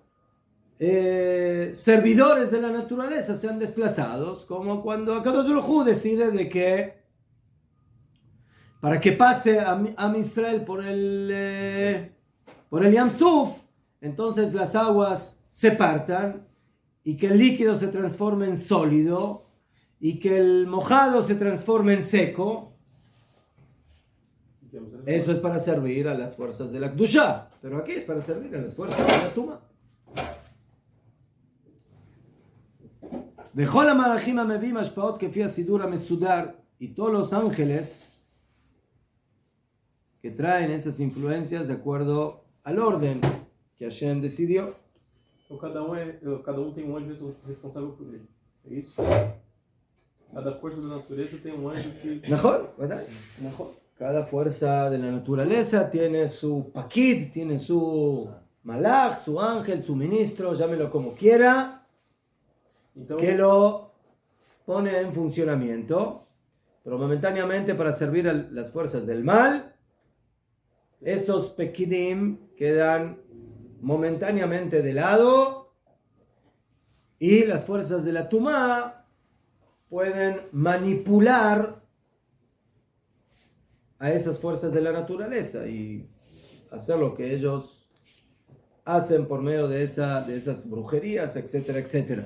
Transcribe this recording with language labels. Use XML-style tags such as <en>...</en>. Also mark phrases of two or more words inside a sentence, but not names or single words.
<es>servidores de la naturaleza sean desplazados, como cuando</es> <he>Akadosh Baruj Hu</he> <es>decide de que para que pase a Israel por el</es> <he>Yam Suf,</he> <es>entonces las aguas se partan y que el líquido se transforme en sólido y que el mojado se transforme en seco. Eso es para servir a las fuerzas de la Kdusha, pero aquí es para servir a las fuerzas de la Tuma.</es> <he>Vejol malachim amevim hashpaot kefi hasidur hamesudar,</he> <es>y todos los ángeles que traen esas influencias de acuerdo al orden que Hashem decidió.</es> <pt>Então cada um tem um anjo responsável por ele. É isso?</pt> <es>Cada fuerza de la naturaleza tiene un ángel que... Mejor, ¿verdad? Mejor. Cada fuerza de la naturaleza tiene su paquid, tiene su malach, su ángel, su ministro, llámelo como quiera,</es> <pt>Então,</pt> <es>que lo pone en funcionamiento, pero momentáneamente para servir a las fuerzas del mal, esos pekidim quedan momentáneamente de lado y las fuerzas de la tumá pueden manipular a esas fuerzas de la naturaleza y hacer lo que ellos hacen por medio de esas brujerías, etcétera, etcétera.</es>